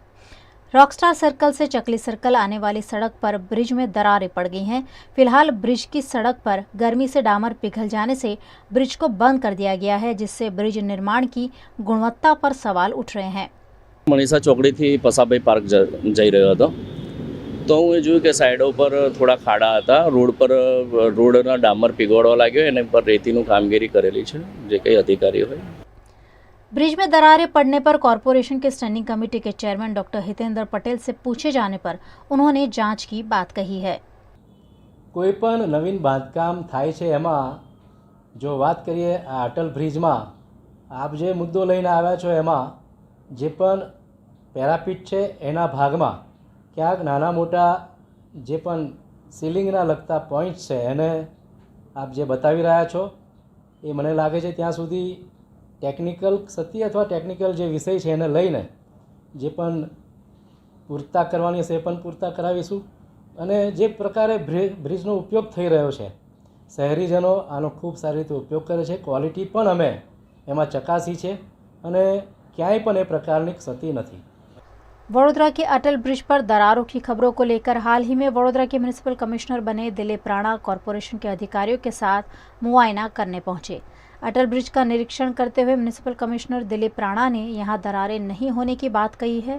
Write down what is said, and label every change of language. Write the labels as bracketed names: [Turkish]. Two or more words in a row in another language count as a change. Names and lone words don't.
[Hindi] रॉकस्टार सर्कल से चकली सर्कल आने वाली सड़क पर ब्रिज में दरारें पड़ गई हैं। फिलहाल ब्रिज की सड़क पर गर्मी से डामर पिघल जाने से ब्रिज को बंद कर दिया गया है, जिससे ब्रिज निर्माण की गुणवत्ता पर सवाल उठ रहे हैं। [Gujarati] મનીષા ચોકડી થી પસાભાઈ પાર્ક જઈ રહ્યો હતો તો હું એ જોયું કે સાઈડો પર થોડા ખાડા હતા, રોડ પર રોડના ડામર પીગળવા લાગ્યો, એના પર રેતીનું કામગીરી કરેલી છે જે કંઈ અધિકારી હોય। [Hindi] ब्रिज में दरारें पड़ने पर कॉरपोरेशन के स्टैंडिंग कमेटी के चेयरमैन डॉक्टर हितेंद्र पटेल से पूछे जाने पर उन्होंने जांच की बात कही है। [Gujarati] કોઈપણ નવીન બાંધકામ થાય છે એમાં જો બાત કરીએ આ અટલ બ્રિજમાં આપ જે મુદ્દો લઈને આવ્યા છો એમાં જે પણ પેરાપીટ છે એના ભાગમાં ક્યાંક નાના મોટા જે પણ સીલિંગના લગતા પૉઇન્ટ્સ છે એને આપ જે બતાવી રહ્યા છો એ મને લાગે છે ત્યાં સુધી ટેક્નિકલ ક્ષતિ અથવા ટેક્નિકલ જે વિષય છે એને લઈને જે પણ પૂરતા કરવાની હશે એ પણ પૂરતા કરાવીશું। અને જે પ્રકારે બ્રિજનો ઉપયોગ થઈ રહ્યો છે શહેરીજનો આનો ખૂબ સારી રીતે ઉપયોગ કરે છે, ક્વૉલિટી પણ અમે એમાં ચકાસી છે અને ક્યાંય પણ એ પ્રકારની ક્ષતિ નથી। [Hindi] वडोदरा के अटल ब्रिज पर दरारों की खबरों को लेकर हाल ही में वडोदरा के म्युनिसिपल कमिश्नर बने दिलीप राणा कॉरपोरेशन के अधिकारियों के साथ मुआयना करने पहुंचे। अटल ब्रिज का निरीक्षण करते हुए म्युनिसिपल कमिश्नर दिलीप राणा ने यहां दरारें नहीं होने की बात कही है।